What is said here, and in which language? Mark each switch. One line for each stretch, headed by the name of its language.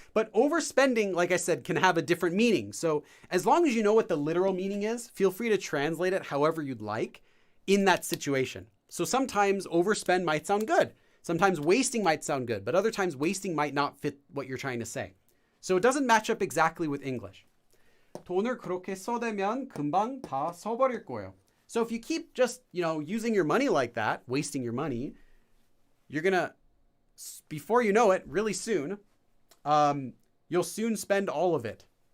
English: But overspending, like I said, can have a different meaning. So as long as you know what the literal meaning is, feel free to translate it however you'd like in that situation. So sometimes overspend might sound good. Sometimes wasting might sound good. But other times wasting might not fit what you're trying to say. So it doesn't match up exactly with English.
Korean: 돈을 그렇게 써대면 금방 다 써버릴 거예요.
English: So if you keep just, using your money like that, wasting your money, you're going to, before you know it, really soon, you'll soon spend all of it.